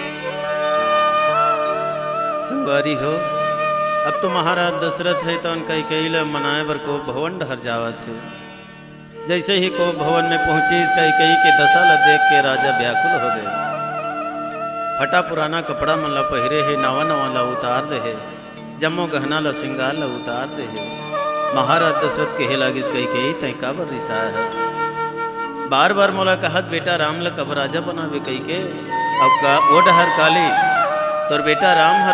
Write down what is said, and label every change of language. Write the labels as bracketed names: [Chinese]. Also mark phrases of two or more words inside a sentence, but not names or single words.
[Chhattisgarhi] संगवारी हो अब तो महाराज दशरथ है तो उनका कैला मनाए बर को भवन डहर जावत है। जैसे ही को भवन में पहुंची इसका कई के दशा ला देख के राजा व्याकुल हो गए। फटा पुराना कपड़ा मन ला पहिरे है नवा नवा ला उतार दे है जम्मो गहना ला सिंगार ला उतार दे है। महाराज दशरथ कहे लागिस कई तय काबर रिसाया है बार बार मोला कहत बेटा राम ला कब राजा बनावे कई के अब का ओ डहर काली तोर बेटा राम ह